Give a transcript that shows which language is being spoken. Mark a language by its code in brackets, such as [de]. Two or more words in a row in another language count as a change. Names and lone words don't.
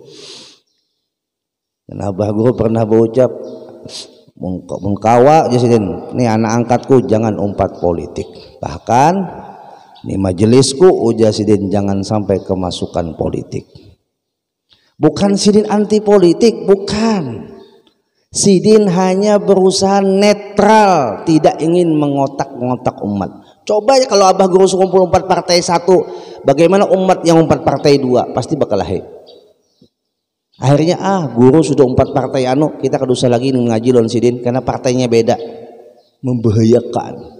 [id] Dan Abah Guru pernah berucap, [bjn] mengkawa aja Sidin, [id] ini anak angkatku jangan umpat politik. Bahkan ini majelisku ujar Sidin jangan sampai kemasukan politik. Bukan Sidin anti politik, bukan. Sidin hanya berusaha netral, tidak ingin mengotak-ngotak umat. Coba ya kalau Abah Guru Sekumpul 4 partai 1, bagaimana umat yang 4 partai 2? Pasti bakal lahir. Akhirnya guru sudah 4 partai kita kedusa lagi ngaji lawan sidin karena partainya beda, membahayakan.